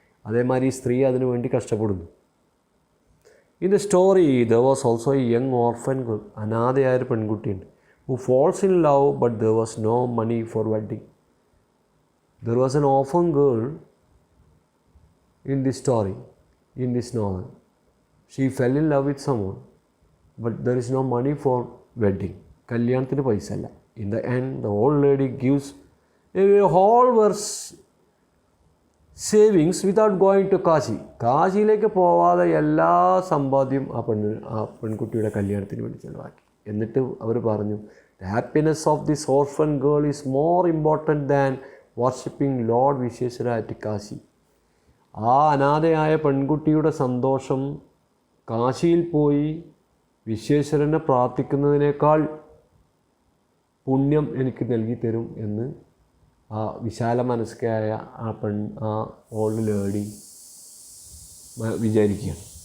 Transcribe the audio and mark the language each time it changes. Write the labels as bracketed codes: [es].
[ml] അതേമാതിരി ഈ സ്ത്രീ അതിനു വേണ്ടി കഷ്ടപ്പെടുന്നു. [en] in the story there was also a young orphan girl, [ml] അനാഥയായൊരു പെൺകുട്ടിയുണ്ട്, [en] who falls in love but there was no money for wedding. There was an orphan girl in this story, in this novel. She fell in love with someone but there is no money for wedding. [ml] കല്യാണത്തിന് പൈസ ഇല്ല. [en] In the end the old lady gives a whole verse savings without going to Kashi. [ml] കാശിയിലേക്ക് പോവാതെ എല്ലാ സമ്പാദ്യം ആ പെൺകുട്ടിയുടെ കല്യാണത്തിന് വേണ്ടി ചിലവാക്കി. എന്നിട്ട് അവർ പറഞ്ഞു, [en] The happiness of this orphan girl is more important than worshipping lord Vishweshwara at Kashi. [ml] ആ അനാഥയായ പെൺകുട്ടിയുടെ സന്തോഷം കാശിയിൽ പോയി വിശ്വേശ്വരനെ പ്രാർത്ഥിക്കുന്നതിനേക്കാൾ പുണ്യം എനിക്ക് നൽകി തരും എന്ന് ആ വിശാല മനസ്കയായ ആ ഓൾഡ് ലേഡി വിചാരിക്കുകയാണ്.